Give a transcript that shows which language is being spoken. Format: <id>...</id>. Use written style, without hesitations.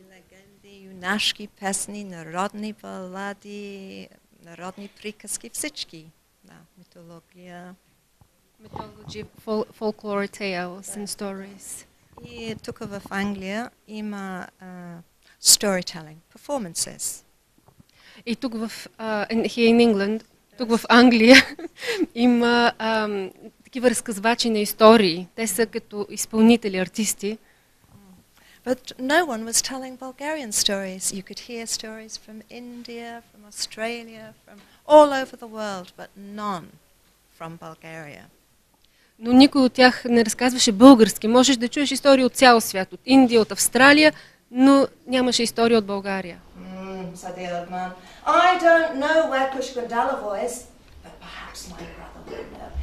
<bg>Легенди, юнашки песни, народни балади, народни приказки, всички. Да, митология.</bg> <en>Mythology, folklore tales and stories.</en> <bg>И тук в Англия има</bg> <en>storytelling, performances.</en> <bg>И тук</bg> <en>here in England,</en> <bg>тук в Англия има такива разказвачи на истории. Те са като изпълнители, артисти.</bg> <en>But no one was telling Bulgarian stories. You could hear stories from India, from Australia, from all over the world, but none from Bulgaria.</en> <bg>Но никой от тях не разказваше български. Можеш да чуеш истории от цял свят, от Индия, от Австралия, но нямаше история от България.</bg> <en>Said the old man. I don't know where Pushkundalavo is, but perhaps my brother will know.</en>